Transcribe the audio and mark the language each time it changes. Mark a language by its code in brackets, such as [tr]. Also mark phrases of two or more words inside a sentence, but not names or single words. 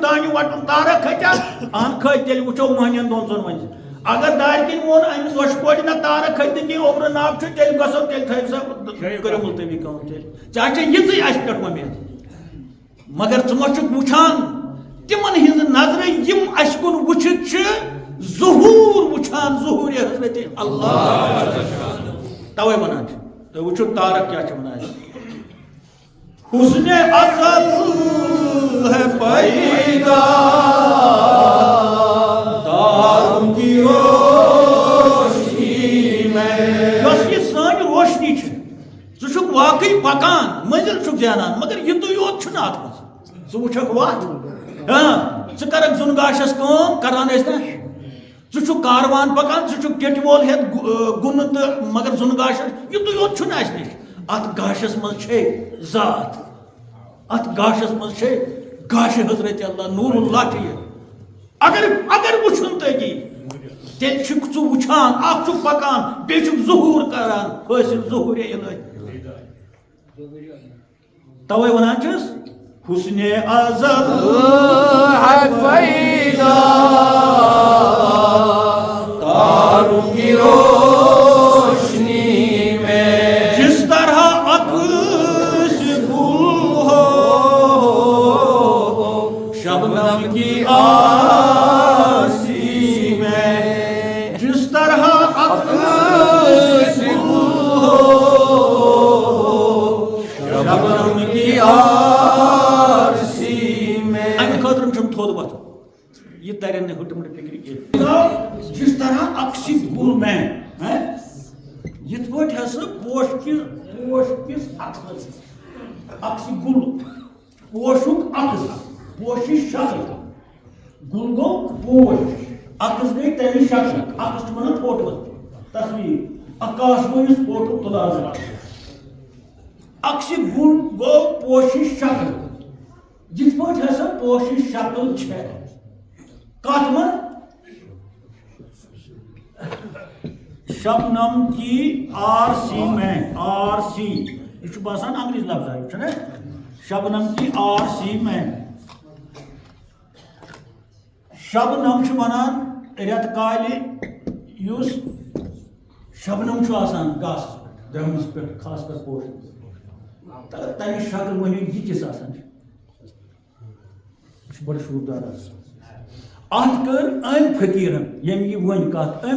[ks] دانہِ وٹُن تارک کھٔتیا اہن کھٔتۍ تیٚلہِ وٕچھو مٔہنِین دۄن ژۄن منٛز اگر دارِ کِنۍ ووٚن أمِس وۄشہِ کورِ نہ تارک کھٔتۍ نہٕ کینٛہہ اوٚبرٕ ناو چھُ تیٚلہِ گژھو تیٚلہِ تھٲیِو سا کٔرِو مُلتوی کٲم تیٚلہِ ژےٚ چھےٚ یِژٕے اَسہِ پٮ۪ٹھ وۄمید مگر ژٕ ما چھُکھ وٕچھان تِمن ہٕنٛزٕ نظرٕ یِم اَسہِ کُن وٕچھِتھ چھِ ظہوٗر وٕچھان ظہوٗرِ حضرتِ اللہ تَوَے وَنان چھِ تُہۍ وٕچھِو تارک کیٛاہ چھِ وَنان [ur] حسن ازل ہے پیدا تاروں کی روشنی میں [ks] یۄس یہِ سٲنۍ روشنی چھِ ژٕ چھُکھ واقعی پکان منزل چھک زینان مگر یہ تو یوت چھنا ات مز ژٕ وٕچھکھ وتھ ژٕ کرکھ زُن گاشس کٲم کران ٲسۍ نا ژٕ چھُکھ کاروان پکان ژٕ چھُکھ ٹیٚٹہِ وول ہیٚتھ گُنہٕ تہٕ مگر زُن گاشس یہ تو یوت چھُنہٕ اَسہِ نِش ات گاشس منٛز چھے ذات ات گاشس منٛز چھے گاشِ حضرت اللہ نور اللہ چھِ یہِ اگر وٕچھُن تٔتی تیٚلہِ چھُکھ ژٕ وٕچھان اکھ چھُکھ پکان بیٚیہِ چھُکھ ظہوٗر کران حٲصِل ظہوٗرِ الہی توے ونان چھِس حسن ازل [ur] حق پیدا تاروں کی روشنی میں جس طرح عکس گل ہو شبنم کی آسی میں جس طرح عکس گل ہو شبنم کی آسی میں [ks] امہ خاطر چھم تھود وتھ یہ ترن نہ ہٹمٹ فکر کی [ur] جس طرح عکس [ks] گل میں یت پٲٹھۍ ہسا پوش کس عکس گل پوشک عکس پوشش شکل گل گو پوش عکس گئی تمہِ شکل عکس چھُ ونان فوٹو تصویر عکاس وٲلِس فوٹو تُلان عکس گل گو پوشش شکل جس پٲٹھۍ ہسا پوشش شکل چھِ کتھ منٛز [ur] شبنم کی آرسی میں [ks] آرسی یہ باسان انگریز لفظ ہے نا [ur] شبنم کی آرسی میں [ks] شبنم ونان رت کالہِ یُس شبنم آسان گاسس درمس پہ خاص کر پوش تمہِ شکل ؤنِو یہِ کِژھ آسان چھِ بڑٕ شوٗبدار آسان ات کر ام فقیرن یم یہ ون کت ام